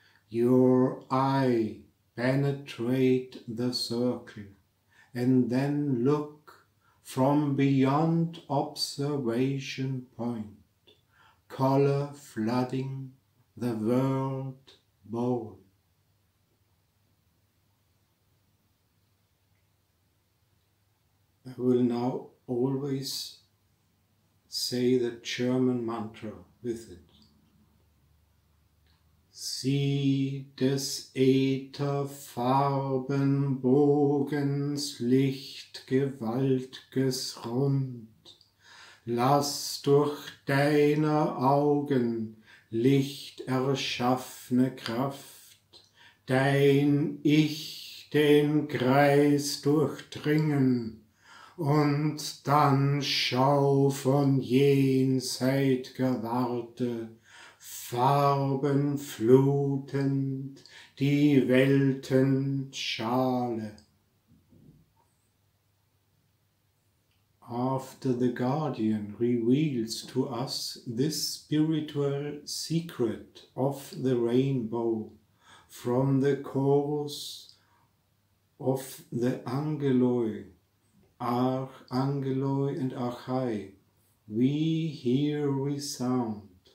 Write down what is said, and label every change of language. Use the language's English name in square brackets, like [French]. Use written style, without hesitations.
[English] Your eye penetrate the circle, and then look from beyond observation point, color flooding the world bowl. I will now always say the German mantra with it. [German] Sieh des Ätherfarbenbogens Lichtgewaltges Rund, lass durch deiner Augen Licht erschaffne Kraft, dein Ich den Kreis durchdringen, und dann schau von jenseitiger Warte, farbenflutend die Weltenschale. [English] After the Guardian reveals to us this spiritual secret of the rainbow from the chorus of the Angeloi, Archangeloi and Archai, we hear resound.